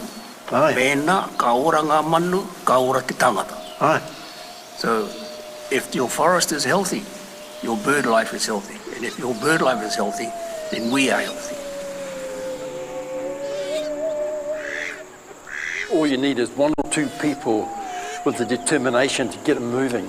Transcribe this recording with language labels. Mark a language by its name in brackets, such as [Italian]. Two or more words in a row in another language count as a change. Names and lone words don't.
[Māori] Mena, ka ora ngā manu, ka ora te tangata. [English] So, if your forest is healthy, your bird life is healthy. And if your bird life is healthy, then we are healthy. All you need is one or two people with the determination to get it moving.